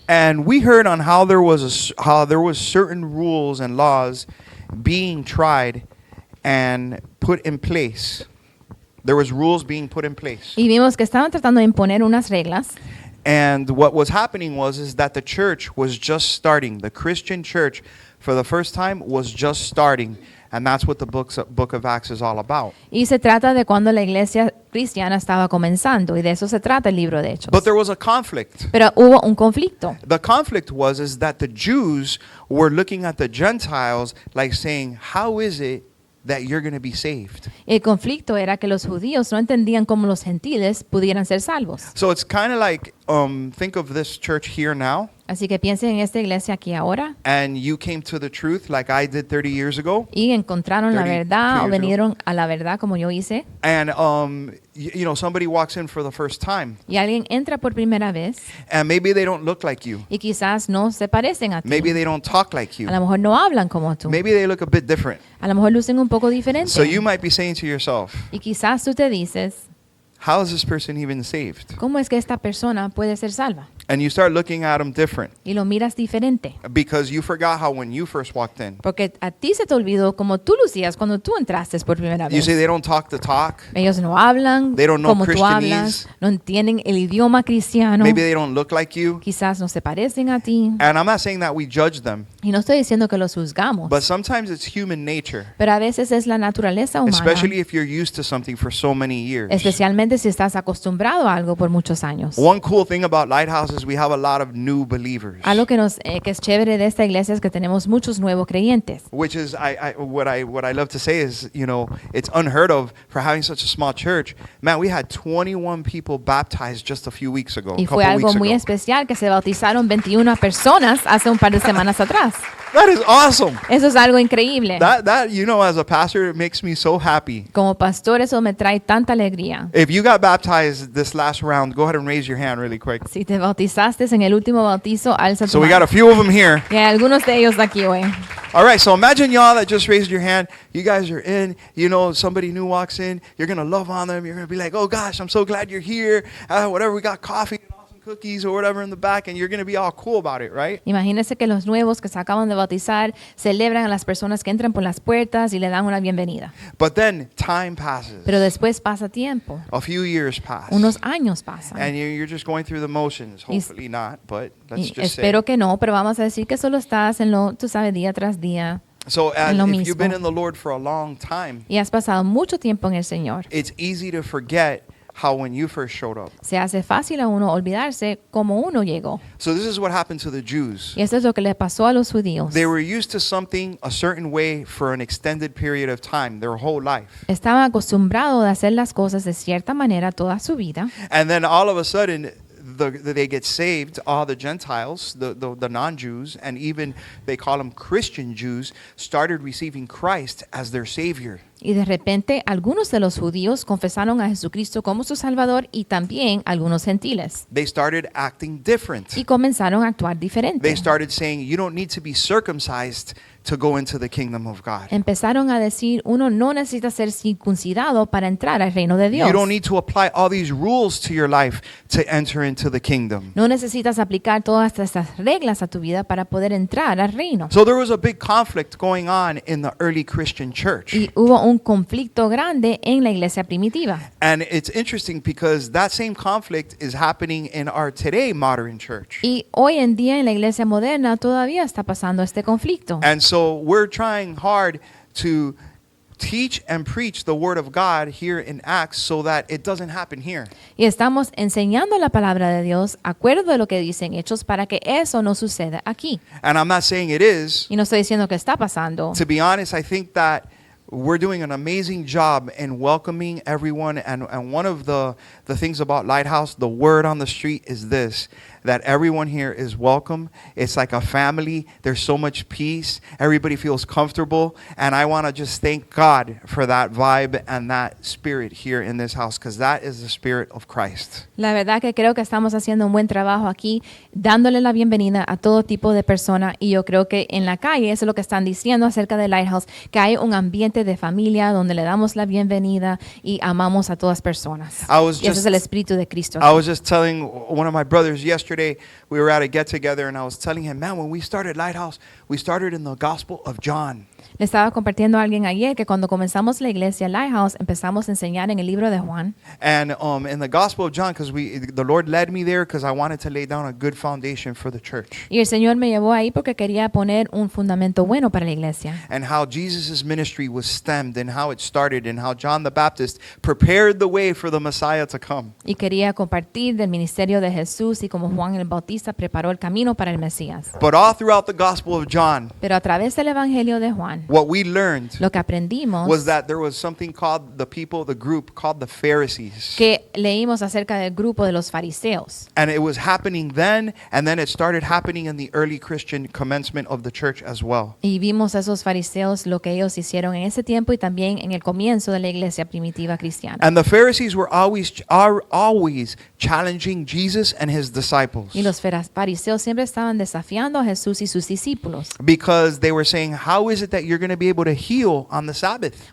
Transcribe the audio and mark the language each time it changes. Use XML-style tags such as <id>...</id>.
<en>and we heard on how there was certain rules and laws being tried and put in place. There was rules being put in place.</en> <es>y vimos que estaban tratando de imponer unas reglas.</es> <en>And what was happening is that the church was just starting. The Christian church, for the first time, was just starting. And that's what the book of Acts is all about.</en> <es>Y se trata de cuando la iglesia cristiana estaba comenzando, y de eso se trata el libro de Hechos.</es> <en>But there was a conflict.</en> <es>Pero hubo un conflicto.</es> <en>The conflict is that the Jews were looking at the Gentiles like saying, how is it that you're going to be saved?</en> <es>El conflicto era que los judíos no entendían cómo los gentiles pudieran ser salvos.</es> <en>So it's kind of like, think of this church here now,</en> <es>Así que piensen en esta iglesia aquí ahora</es> <en>and you came to the truth like I did 30 years ago.</en> <es>y encontraron la</es> <en>32</en> <es>verdad o</es> <en>years</en> <es>vinieron a la verdad como yo hice,</es> <en>And, you know, somebody walks in for the first time,</en> <es>y alguien entra por primera vez</es> <en>and maybe they don't look like you.</en> <es>y quizás no se parecen a ti.</es> <en>Maybe they don't talk like you.</en> <es>A lo mejor no hablan como tú.</es> <en>Maybe they look a bit different.</en> <es>A lo mejor lucen un poco diferente.</es> <en>So you might be saying to yourself,</en> <es>Y quizás tú te dices,</es> <en>how is this person even saved?</en> <es>¿cómo es que esta persona puede ser salva?</es> <en>And you start looking at them different</en> <es>Y lo miras diferente.</es> <en>because you forgot how when you first walked in.</en> <es>Porque a ti se te olvidó cómo tú lucías cuando tú entraste por primera</es> <en>You</en> <es>vez.</es> <en>say they don't talk the talk.</en> <es>Ellos no hablan</es> <en>They don't know</en> <es>como tú</es> <en>Christianese.</en> <es>hablas, no entienden el idioma cristiano,</es> <en>Maybe they don't look like you.</en> <es>quizás no se parecen a ti.</es> <en>And I'm not saying that we judge them,</en> <es>Y no estoy diciendo que los juzgamos,</es> <en>but sometimes it's human nature,</en> <es>pero a veces es la naturaleza humana,</es> <en>especially if you're used to something for so many years.</en> <es>especialmente si estás acostumbrado a algo por muchos años.</es> <en>One cool thing about Lighthouse is we have a lot of new believers,</en> <es>Algo que es chévere de esta iglesia es que tenemos muchos nuevos creyentes.</es> <en>which is what I love to say is, you know, it's unheard of for having such a small church. Man, we had 21 people baptized just a few weeks ago.</en> <es>Y</es> <en>a</en> <es>fue</es> <en>couple</en> <es>algo</es> <en>weeks</en> <es>muy</es> <en>ago.</en> <es>especial que se bautizaron 21 personas hace un par de semanas atrás.</es> <en>That is awesome.</en> <es>Eso es algo increíble.</es> <en>That you know, as a pastor, it makes me so happy.</en> <es>Como pastor eso me trae tanta alegría.</es> <en>If you got baptized this last round, go ahead and raise your hand really quick.</en> <es>Si te bautizaste en el último bautizo, alza tu</es> <en>So we got</en> <es>mano.</es> <en>a few of them here.</en> <es>Y hay algunos de ellos aquí hoy.</es> <en>All right, so imagine y'all that just raised your hand. You guys are in, you know, somebody new walks in. You're going to love on them. You're going to be like, oh gosh, I'm so glad you're here. Whatever, we got coffee and awesome cookies or whatever in the back. And you're going to be all cool about it, right?</en> <es>Imagínense que los nuevos que se acaban de bautizar celebran a las personas que entran por las puertas y le dan una bienvenida.</es> <en>But then time passes.</en> <es>Pero después pasa tiempo.</es> <en>A few years pass.</en> <es>Unos años pasan.</es> <en>And you're just going through the motions. Hopefully not, but let's</en> <es>Y</es> <en>just say.</en> <es>espero que no, pero vamos a decir que solo estás en lo, tú sabes, día tras día.</es> <en>So</en> <es>en lo</es> <en>if you've been</en> <es>mismo.</es> <en>in the Lord for a long time,</en> <es>Y has pasado mucho tiempo en el Señor.</es> <en>it's easy to forget how when you first showed up.</en> <es>Se hace fácil a uno olvidarse cómo uno llegó.</es> <en>So this is what happened to the Jews.</en> <es>Y esto es lo que le pasó a los judíos.</es> <en>They were used to something a certain way for an extended period of time, their whole life.</en> <es>Estaban acostumbrados a hacer las cosas de cierta manera toda su vida.</es> <en>And then all of a sudden, they get saved, all the Gentiles, the non-Jews, and even they call them Christian Jews, started receiving Christ as their Savior.</en> <es>Y de repente algunos de los judíos confesaron a Jesucristo como su Salvador y también algunos gentiles.</es> <en>They started acting different.</en> <es>Y comenzaron a actuar diferente.</es> <en>They started saying, you don't need to be circumcised to go into the kingdom of God.</en> <es>Empezaron a decir, uno no necesita ser circuncidado para entrar al reino de Dios.</es> <en>You don't need to apply all these rules to your life to enter into the kingdom.</en> <es>No necesitas aplicar todas estas reglas a tu vida para poder entrar al reino.</es> <en>So there was a big conflict going on in the early Christian church.</en> <es>Y hubo un conflicto grande en la iglesia primitiva.</es> <en>And it's interesting because that same conflict is happening in our today modern church.</en> <es>Y hoy en día en la iglesia moderna todavía está pasando este conflicto.</es> <en>And so we're trying hard to teach and preach the word of God here in Acts so that it doesn't happen here.</en> <es>Y estamos enseñando la palabra de Dios, acuerdo de lo que dicen Hechos, para que eso no suceda aquí.</es> <en>And I'm not saying it is.</en> <es>Y no estoy diciendo que está pasando.</es> <en>To be honest, I think that we're doing an amazing job in welcoming everyone. And one of the things about Lighthouse, the word on the street is this, that everyone here is welcome. It's like a family. There's so much peace. Everybody feels comfortable. And I want to just thank God for that vibe and that spirit here in this house, because that is the spirit of Christ.</en> <es>La verdad que creo que estamos haciendo un buen trabajo aquí, dándole la bienvenida a todo tipo de persona, y yo creo que en la calle eso es lo que están diciendo acerca de Lighthouse, que hay un ambiente de familia donde le damos la bienvenida y amamos a todas personas. Y ese es el espíritu de Cristo.</es> <en>I was just telling one of my brothers yesterday, we were at a get together, and I was telling him, man, when we started Lighthouse, we started in the Gospel of John.</en> <es>Le estaba compartiendo a alguien ayer que cuando comenzamos la iglesia Lighthouse empezamos a enseñar en el libro de Juan.</es> <en>And in the Gospel of John, because the Lord led me there because I wanted to lay down a good foundation for the church.</en> <es>Y el Señor me llevó ahí porque quería poner un fundamento bueno para la iglesia.</es> <en>And how Jesus' ministry was stemmed, and how it started, and how John the Baptist prepared the way for the Messiah to come.</en> <es>Y quería compartir del ministerio de Jesús y cómo Juan el Bautista preparó el camino para el Mesías.</es> <en>But all throughout the Gospel of John,</en> <es>Pero a través del evangelio de Juan,</es> <en>what we learned</en> <es>lo que aprendimos</es> <en>was that there was something called the group called the Pharisees.</en> <es>que leímos acerca del grupo de los fariseos.</es> <en>And it was happening then, and then it started happening in the early Christian commencement of the church as well.</en> <es>Y vimos a esos fariseos lo que ellos hicieron en ese tiempo y también en el comienzo de la iglesia primitiva cristiana.</es> <en>And the Pharisees are always challenging Jesus and his disciples,</en> <es>Y los fariseos siempre estaban desafiando a Jesús y sus discípulos,</es> <en>because they were saying, how is it that you're going to be able to heal on the Sabbath?</en>